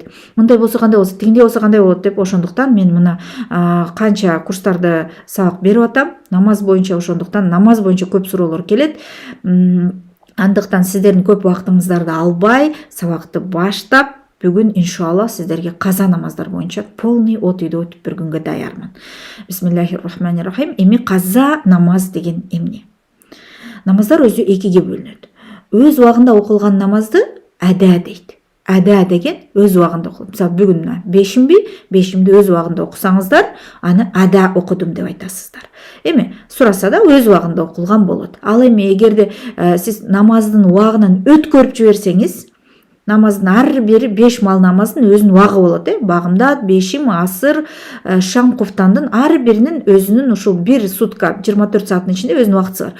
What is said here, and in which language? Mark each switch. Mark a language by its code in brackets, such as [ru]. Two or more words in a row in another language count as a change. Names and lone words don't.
[ky] Мындай болсо кандай болсо, тигиндей болсо кандай болот деп, ошондуктан мен мына канча курстарды сабак берип атам, намаз боюнча, ошондуктан намаз боюнча көп суроолор келет. Андыктан сиздердин көп убактыңыздарды албай, сабакты баштап, бүгүн иншалла сиздерге каза намаздар боюнча полный от үйдө өтүп бергөнгө даярмын. [ar] بسم الله الرحمن الرحيم. [ky] Эми каза намаз деген эмне? Намаздар өзү 2ге бөлүнөт. Өз убагында окулган намазды ада дейт. Ада деген өз убагында окулат. Мисалы бүгүн бешимди өз убагында окусаңыздар, аны ада окудум деп айтасыздар. Эми сураса да өз убагында окулган болот. Ал эми эгерде сиз намаздын убагынан өткөрүп жиберсеңиз, намаздын ар бири 5 мал намаздын өзүнүн убагы болот, багымдат, бешим, асыр, шам, куфтандын ар биринин өзүнүн ушул 1 сутка 24 сааттын ичинде өзүнүн убактысы бар.